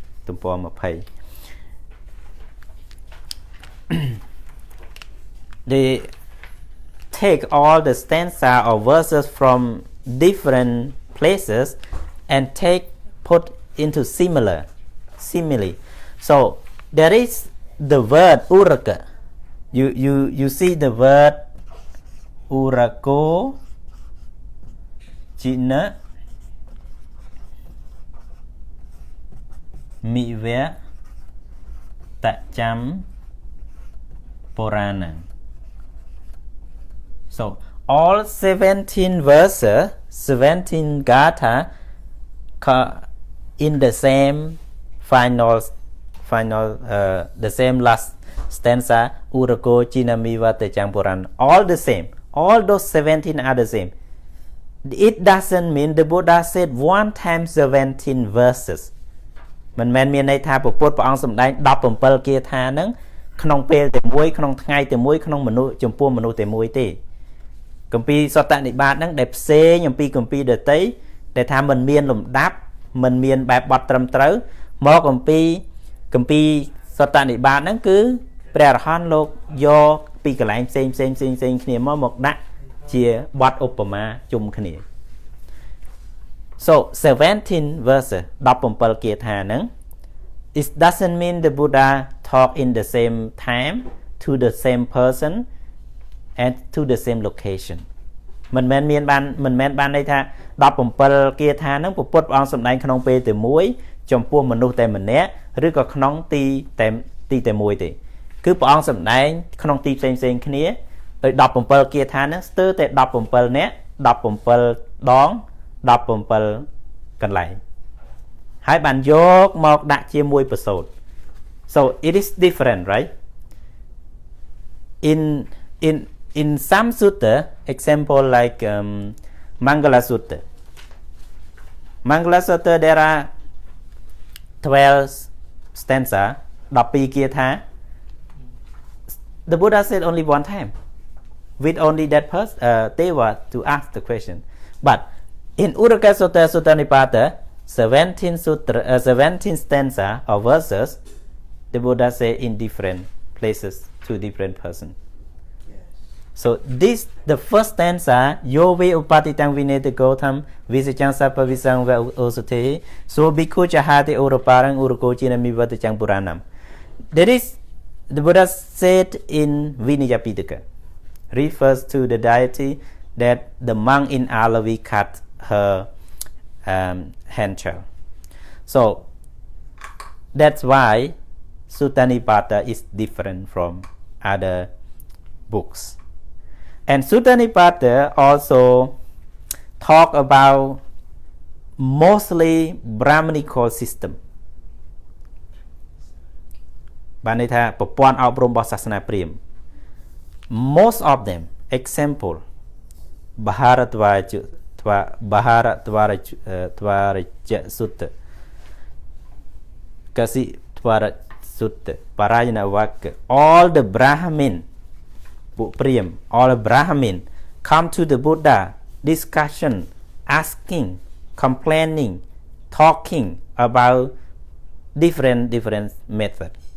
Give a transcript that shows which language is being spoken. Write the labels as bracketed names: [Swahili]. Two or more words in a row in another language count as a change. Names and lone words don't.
[English] They take all the stanza or verses from different places and put into simile. So there is the word uraga. You see the word [Pali] urago jiṇṇamivattacaṃ purāṇaṃ. [English] So all 17 verses, 17 gatha in the same final the same last stanza, [Pali] urago jiṇṇamivattacaṃ purāṇaṃ. [English] All the same. All those 17 are the same. It doesn't mean the Buddha said one time 17 verses. [Khmer] មិនមែនមានន័យថាព្រះពុទ្ធព្រះអង្គសម្ដែង17គាថាហ្នឹងក្នុងពេលតែមួយក្នុងថ្ងៃតែមួយក្នុងមនុស្សចំពោះមនុស្សតែមួយទេគម្ពីរសត្តនិបាតហ្នឹងដែលផ្សេងអំពីគម្ពីរដទៃដែលថាមិនមានលំដាប់មិនមានបែបបត់ត្រឹមត្រូវមកគម្ពីរសត្តនិបាតហ្នឹងគឺព្រះអរហន្តលោកយកពីកន្លែងផ្សេងគ្នាមកដាក់ជាបទឧបមាជុំគ្នា [English] So 17 verses 17 [Khmer] គាថាហ្នឹង [English] it doesn't mean the Buddha talk in the same time to the same person and to the same location [Khmer] មិនមែនបានន័យថា17គាថាហ្នឹងពុទ្ធព្រះអង្គសម្ដែងក្នុងពេលតែមួយចំពោះមនុស្សតែម្នាក់ឬក៏ក្នុងទីតែមួយទេគឺព្រះអង្គសម្ដែងក្នុងទីផ្សេងគ្នាដោយ17គាថាហ្នឹងស្ទើរតែ17នាក់17ដង17កន្លែងហើយបានយកមកដាក់ជាមួយប្រសូត [English] so it is different, right? in some sutta, example like Mangala Sutta, there are 12 stanza 12 គាថា the Buddha said only one time with only that person Deva to ask the question, but in Uraga Sutta, Sutta Nipāta, 17 stanza or verses, the Buddha say in different places to different person. Yes. So this the first stanza, [Pali] yo ve uppatitaṃ vineti kodhaṃ visaṭaṃ sappavisaṃva osadhehi so bhikkhu jahāti orapāraṃ urago jiṇṇamivattacaṃ purāṇaṃ. [English] That is the Buddha said in Vinaya Pitaka, refers to the deity that the monk in Alavi cut her hand child. So that's why Sutta Nipāta is different from other books. And Sutta Nipāta also talk about mostly Brahmanical system. [Khmer] បានន័យថាប្រព័ន្ធអប់រំរបស់សាសនាព្រាហ្មណ៍ [English] most of them, example Bharattvaraja Sutta, [Khmer] Kasitvara Sutta, [English] Parayana-vaka, all the Brahmin, all the Brahmin come to the Buddha, discussion, asking, complaining, talking about different methods.